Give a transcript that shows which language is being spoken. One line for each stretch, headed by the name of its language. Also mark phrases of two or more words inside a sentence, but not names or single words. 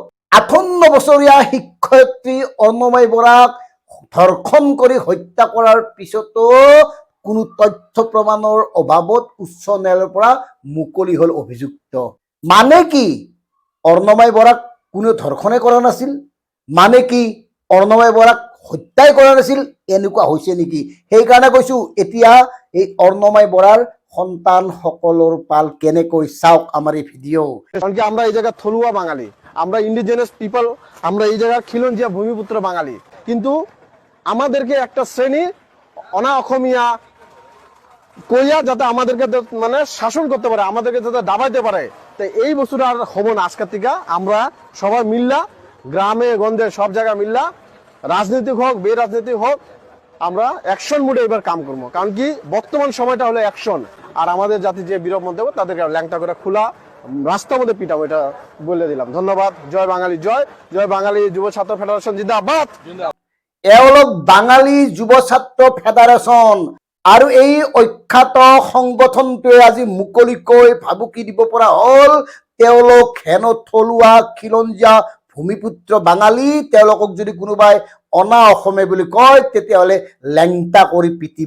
Assamese: 58 বছৰীয়া শিক্ষয়িত্ৰী অৰ্ণমাই বৰাক ধৰ্ষণ কৰি হত্যা কৰাৰ পিছতো কোনো তথ্য প্ৰমাণৰ অভাৱত উচ্চ ন্যায়ালয়ৰ পৰা মুকলি হল অভিযুক্ত। মানে কি অৰ্ণমাই বৰাক কোনো ধৰ্ষণে কৰা নাছিল? মানে কি অৰ্ণমাই বৰাক হত্যাই কৰা নাছিল? এনেকুৱা হৈছে নেকি? সেইকাৰণে কৈছো এতিয়া এই অৰ্ণমাই বৰাৰ সন্তান সকলৰ পাল কেনেকৈ চাওক আমার এই ভিডিও।
Bangla: কারণ কি আমরা এই জায়গা থলুয়া বাঙালি, আমরা
English: indigenous people,
Bangla: আমরা এই জায়গার খিলঞ্জিয়া ভূমিপুত্র বাঙালি, কিন্তু আমাদেরকে একটা শ্রেণী অনা অসমীয়া কইয়া যাতে আমাদেরকে মানে শাসন করতে পারে, আমাদেরকে যাতে দাবাইতে পারে। তো এই বস্তুটা আর হবো না। আজকের থেকে আমরা সবাই মিল্লা, গ্রামে গঞ্জে সব জায়গায় মিল্লা, রাজনীতিক হোক বেরাজনীতিক হোক, আমরা
English: action mode
Bangla: এবার কাম করবো। কারণ কি বর্তমান সময়টা হলো অ্যাকশন। আর আমাদের জাতি যে বিরোধ মধ্যে তাদেরকে ল্যাংটা করে খোলা রাস্তার মধ্যে পিটাবো, এটা বলে দিলাম। ধন্যবাদ। জয় বাঙালি, জয় জয় বাঙালি যুব ছাত্র ফেডারেশন জিন্দাবাদ।
Assamese: এওঁলোক বাঙালী যুৱ ছাত্ৰ ফেডাৰেশ্যন আৰু এই অখ্যাত সংগঠনটোৱে আজি মুকলিকৈ ভাবুকি দিব পৰা হল তেওঁলোক হেন থলুৱা খিলঞ্জীয়া ভূমিপুত্ৰ বাঙালী। তেওঁলোকক যদি কোনোবাই অনা অসমীয়া বুলি কয় তেতিয়াহ'লে লেংটা কৰি পিটিব।